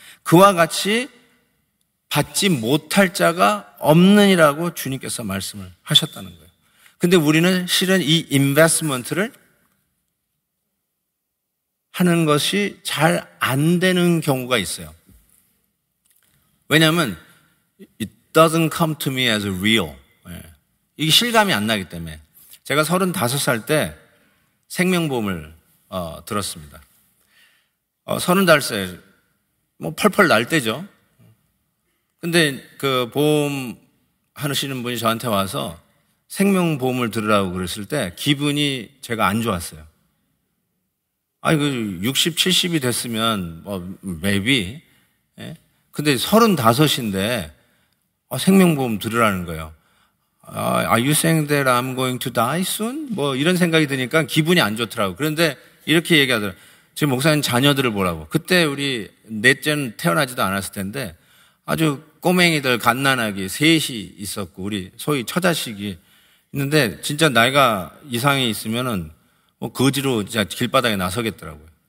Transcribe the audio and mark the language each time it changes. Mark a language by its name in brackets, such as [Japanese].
[Korean] 그와 같이 받지 못할 자가 없느니라고 주님께서 말씀을 하셨다는 거예요. 근데 우리는 실은 이 인베스트먼트를 하는 것이 잘 안 되는 경우가 있어요. 왜냐하면 [English] it doesn't come to me as real. [Korean] 이게 실감이 안 나기 때문에. 제가 35살 때 생명보험을 들었습니다. 35살 뭐 펄펄 날 때죠. 근데 그 보험 하시는 분이 저한테 와서 생명보험을 들으라고 그랬을 때 기분이 제가 안 좋았어요. 아니, 60, 70이 됐으면, maybe. 예? 근데 35인데, 생명보험 들으라는 거예요. [English] Are you saying that I'm going to die soon? [Korean] 이런 생각이 드니까 기분이 안 좋더라고요. 그런데 이렇게 얘기하더라고요. 지금 목사님 자녀들을 보라고. 그때 우리 넷째는 태어나지도 않았을 텐데, 아주 꼬맹이들 갓난아기 셋이 있었고, 우리 소위 처자식이 있는데, 진짜 나이가 이상이 있으면은, 거지로 진짜 길바닥에 나서겠더라고요.